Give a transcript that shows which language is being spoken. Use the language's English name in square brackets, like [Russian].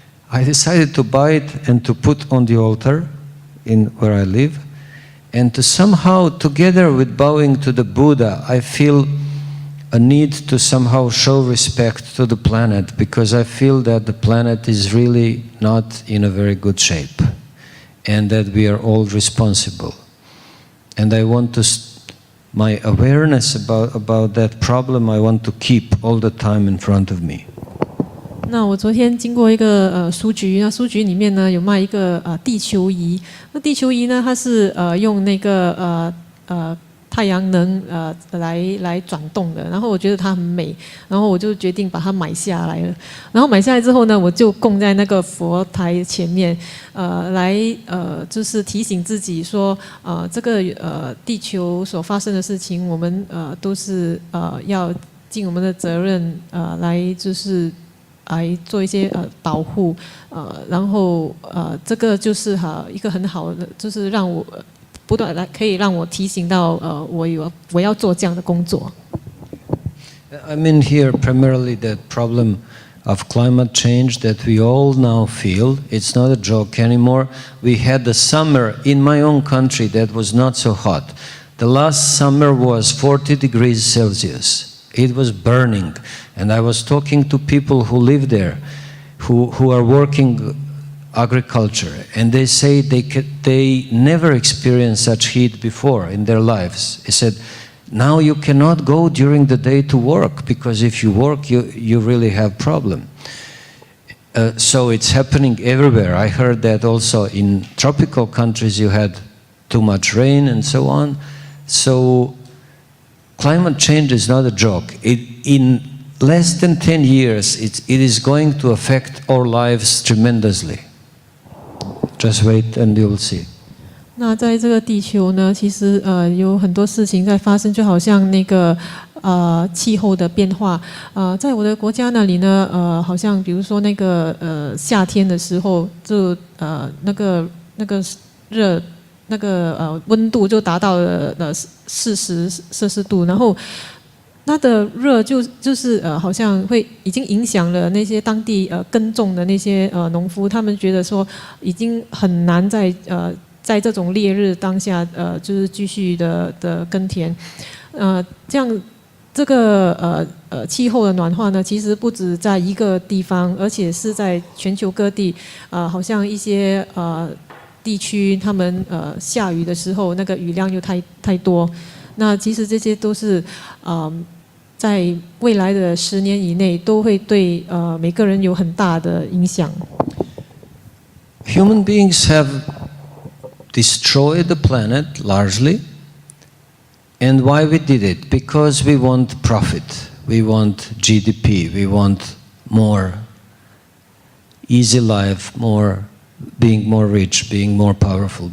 [English] I decided to buy it and to put on the altar in where I live, and to somehow, together with bowing to the Buddha, I feel a need to somehow show respect to the planet, because I feel that the planet is really not in a very good shape, and that we are all responsible. And I want to, my awareness about that problem, I want to keep all the time in front of me. [Chinese] 那我昨天经过一个书局，那书局里面呢有卖一个地球仪。那地球仪呢，它是用那个太阳能来转动的。然后我觉得它很美，然后我就决定把它买下来了。然后买下来之后呢，我就供在那个佛台前面，来就是提醒自己说，这个地球所发生的事情，我们都是要尽我们的责任，来就是来做一些保护，然后这个就是一个很好的，就是让我不断来可以让我提醒到我要做这样的工作。 [English] I mean here primarily that problem of climate change that we all now feel. It's not a joke anymore. We had a summer in my own country that was not so hot. The last summer was 40 degrees Celsius. It was burning, and I was talking to people who live there, who are working agriculture, and they say they never experienced such heat before in their lives. They said, now you cannot go during the day to work, because if you work, you really have problem. So it's happening everywhere. I heard that also in tropical countries you had too much rain and so on. So climate change is not a joke. In less than 10 years, it is going to affect our lives tremendously. Just wait and you'll see. [Chinese] 那在这个地球呢，其实有很多事情在发生，就好像那个气候的变化。在我的国家那里呢，好像比如说那个夏天的时候，就那个热。那个温度就达到了40摄氏度，然后它的热就是好像会已经影响了那些当地耕种的那些农夫，他们觉得说已经很难在这种烈日当下就是继续的耕田，这样这个气候的暖化呢，其实不止在一个地方，而且是在全球各地，好像一些地区他们下雨的时候，那个雨量又太多。那其实这些都是在未来的10年以内都会对每个人有很大的影响。 [English] Human beings have destroyed the planet largely, and why we did it? Because we want profit, we want GDP, we want more easy life, being more rich, being more powerful.